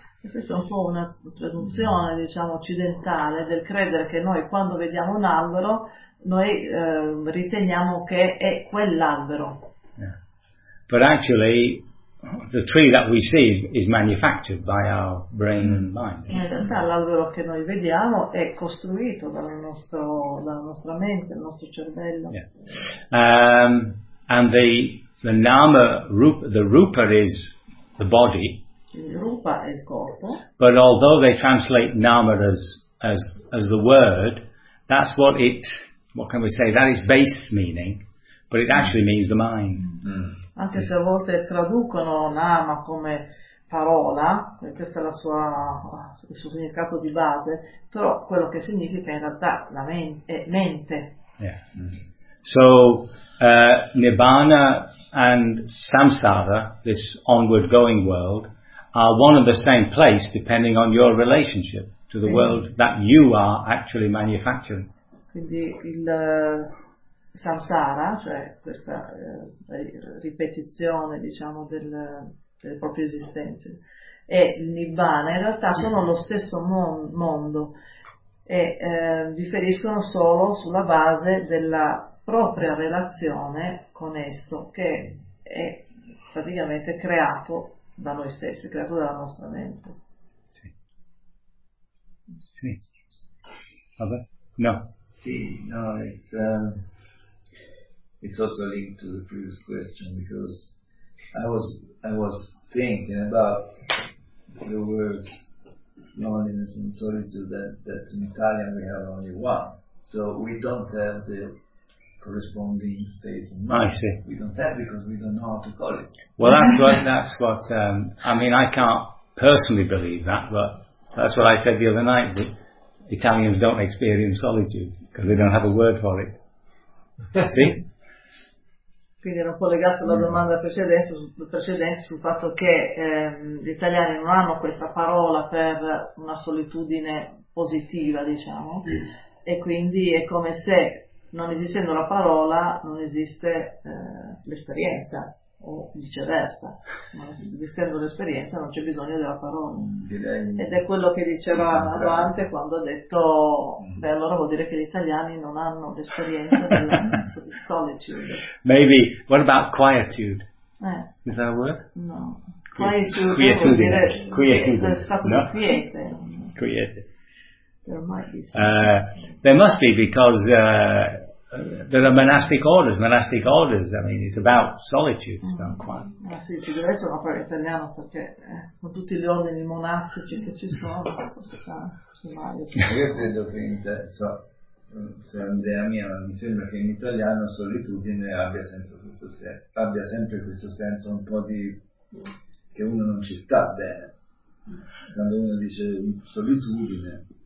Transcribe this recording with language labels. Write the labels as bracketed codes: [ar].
[it] Questa è un po' una presunzione, diciamo, occidentale del credere che noi quando vediamo un albero, noi riteniamo che è quell'albero. [en] Yeah. But actually, the tree that we see is manufactured by our brain and mind. [it] In realtà l'albero che noi vediamo è costruito dalla nostra mente, dal nostro cervello. [en] And the nama rupa, the rupa is the body. [it] Rupa è il corpo. [en] But although they translate nama as the word, that's what it, what can we say, that is base meaning, but it actually means the mind. Mm. [it] Anche se a volte traducono nama come parola, questo è il suo significato di base, però quello che significa in realtà la mente. [en] Yeah. So Nibbana and Samsara, this onward going world, are one and the same place depending on your relationship to the world that you are actually manufacturing. [it] Quindi il samsara, cioè questa ripetizione, diciamo, delle proprie esistenze, e il nibbana in realtà sono lo stesso mondo e differiscono solo sulla base della propria relazione con esso, che è praticamente creato da noi stessi, creato dalla nostra mente. Sì. Sì. Vabbè. No. Sì, no, [en] it's also linked to the previous question, because I was thinking about the words loneliness and solitude, that in Italian we have only one. So we don't have the corresponding space in mind. I see. We don't have, because we don't know how to call it. Well, I can't personally believe that, but that's what I said the other night, that Italians don't experience solitude because they don't have a word for it. See? [it] Quindi era un po' legato alla domanda precedente sul fatto che gli italiani non hanno questa parola per una solitudine positiva, diciamo, e quindi è come se, non esistendo la parola, non esiste l'esperienza, o viceversa, non esistendo l'esperienza non c'è bisogno della parola. Ed è quello che diceva Dante quando ha detto, beh, allora vuol dire che gli italiani non hanno l'esperienza della solitudine. [en] Maybe, what about quietude? Is that a word? [it] No. Quietude vuol dire stato no? di quiete. Quiete. [en] There must be, because there are monastic orders, I mean, it's about solitude, it's about quiet. [it] Sì, ci deve essere una parola in italiano, perché con tutti gli ordini monastici che ci sono, Io credo che, se è un'idea mia, mi sembra che in italiano solitudine abbia sempre questo senso un po' di, che uno non ci sta bene, quando uno dice solitudine.